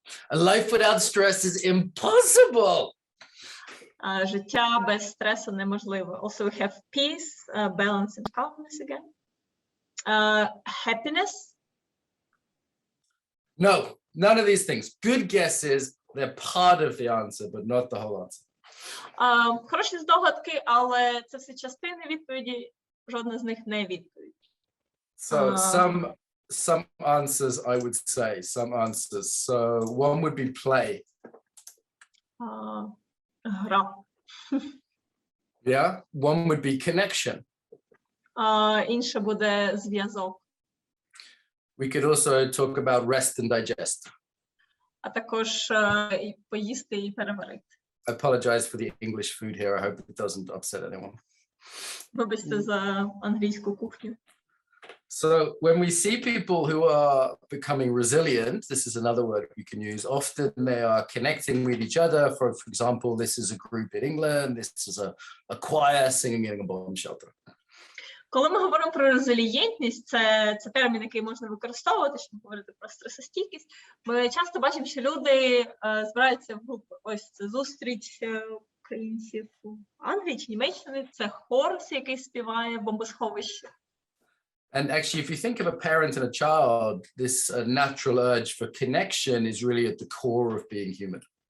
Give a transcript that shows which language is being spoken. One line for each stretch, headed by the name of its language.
English: A life without stress is impossible.
Ukrainian: Життя без стресу неможливо.
English: Also we have peace, balance and calmness again. Happiness. No, none of these things. Good guesses. They're part of the answer, but not the whole answer.
Ukrainian: Хороші здогадки, але це все частини відповіді, жодна з них не відповідь.
English: So some answers I would say, some answers. So one would be play.
Ukrainian: Гра.
English: Yeah. One would be connection.
Ukrainian: Інше буде зв'язок.
English: We could also talk about rest and digest.
Ukrainian: А також і поїсти і переварити.
English: I apologize for the English food here. I hope it doesn't upset anyone.
Ukrainian: Вибачте за англійську кухню.
English: So when we see people who are becoming resilient, this is another word we can use. Often they are connecting with each other. For example, this is a group in England. This is a choir singing in a bomb shelter.
Ukrainian: Коли ми говоримо про резилієнтність, це термін, який можна використовувати, щоб говорити про стресостійкість. Ми часто бачимо, що люди збираються в групи. Ось це зустріч українців в Англії чи Німеччині, це хор, який співає бомбосховище.
English: And actually, if you think of a parent and a child, this natural urge for connection is really at the core of being human.